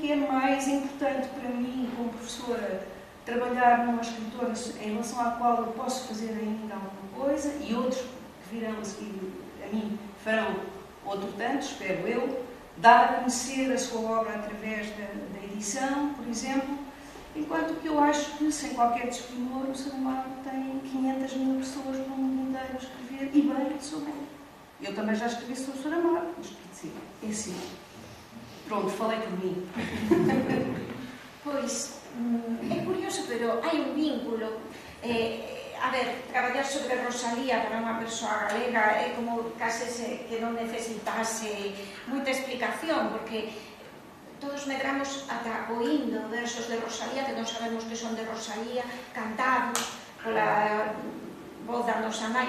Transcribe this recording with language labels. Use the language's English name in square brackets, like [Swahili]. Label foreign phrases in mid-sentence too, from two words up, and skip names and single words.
[Portuguese] que é mais importante para mim, como professora, trabalhar numa escritora em relação à qual eu posso fazer ainda alguma coisa, e outros que virão a seguir a mim farão outro tanto, espero eu, dar a conhecer a sua obra através da edição, por exemplo, enquanto que eu acho que, sem qualquer desprimor, o Saramago tem 500 mil pessoas no mundo inteiro a escrever, e bem, sobre ele. Eu também já escrevi sobre o Saramago, mas quer dizer, é assim. Pronto, falei por mim. [Galician] Pois, é curioso, pero hai un vínculo. A ver, traballar sobre Rosalía para unha persoa galega é como case que non necesitase moita explicación, porque todos medramos ata oíndo versos de Rosalía que non sabemos que son de Rosalía, cantados pola voz da nosa nai.